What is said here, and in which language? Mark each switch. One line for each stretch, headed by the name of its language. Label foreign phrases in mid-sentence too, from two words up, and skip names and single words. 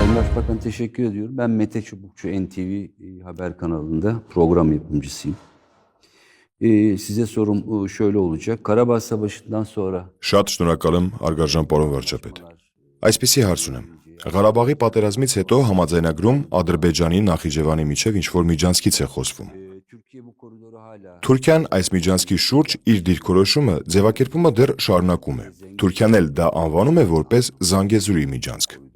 Turkish: Başbakan teşekkür ediyorum. Ben Mete Çubukçu NTV Haber kanalında program yapımcısıyım. Size sorum şöyle olacak. Karabağ Savaşı'ndan sonra...
Armenian: Շատ շնորհակալ եմ, արգարժան պարոն վարչապետ։ Այսպիսի հարց ունեմ։ Ղարաբաղի պատերազմից հետո համաձայնագրում Ադրբեջանի Նախիջևանի միջև ինչ-որ միջանցքից է խոսվում։ Թուրքիան այս միջանցքի շուրջ իր դիրքորոշումը ձևակերպումը դեռ շարունակում է։ Թուրքիան էլ դա անվանում է որպես Զանգեզուրի միջանցք։